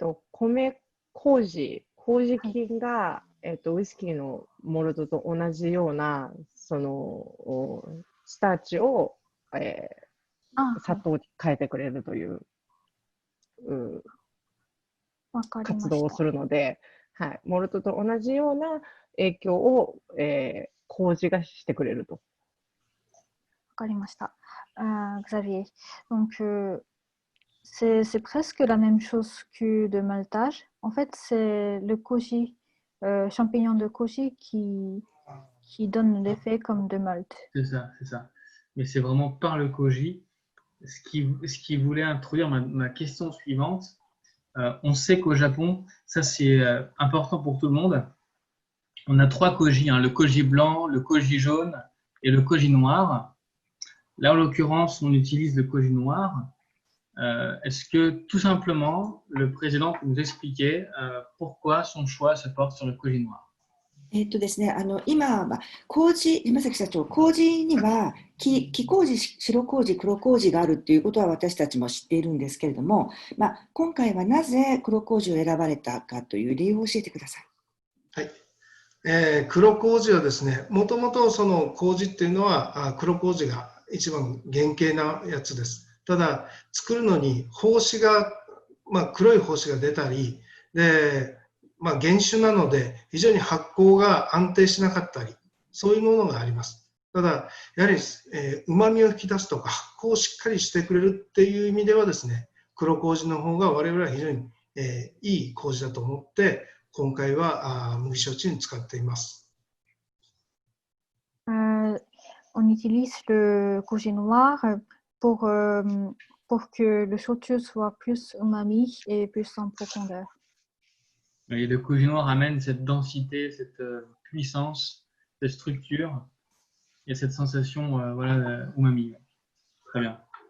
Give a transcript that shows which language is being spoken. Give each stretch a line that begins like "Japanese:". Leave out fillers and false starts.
Japanese: 米麹菌が、ウイスキーのモルトと同じようなそのスターチを、砂糖に変えてくれるというわかりました。活動をするので、はい、モルトと同じような影響を、麹がしてくれると。わかりました。
French: Xavier, donc c'est presque la même chose que de maltage. En fait, c'est le koji, champignon de koji qui donne l'effet comme de malt. C'est ça, c'est ça. Mais c'est vraiment par le koji. Ce qui voulait introduire ma question suivante. On sait qu'au Japon, ça c'est important pour tout le monde. On a 3 koji, hein, le koji blanc, le koji jaune et le koji noir. Là, en l'occurrence, on utilise le koji noir. Est-ce que tout simplement, le président peut nous expliquer pourquoi son choix se porte sur le koji noir?
Japanese: ですね、今は麹、山崎社長、麹には黄麹、白麹、黒麹があるということは私たちも知っているんですけれども、今回はなぜ黒麹を選ばれたかという理由を教えてください。はい。黒麹はですね、もともとその麹っていうのは黒麹が一番原型なやつです。ただ、作るのに胞子が、黒い胞子が出たり、で、原種なので非常に発酵が安定しなかったり、そういうものがあります。ただ、やはり旨味を引き出すとか発酵をしっかりしてくれるっていう意味ではですね、黒麹の方が我々は非常にいい麹だと思って、今回は麦焼酎に使っています。
French: On utilise le koji noir pour que le shochu soit plus umami et plus en profondeur. Et le koji noir amène cette densité, cette puissance, cette structure et cette sensation umami. Très bien.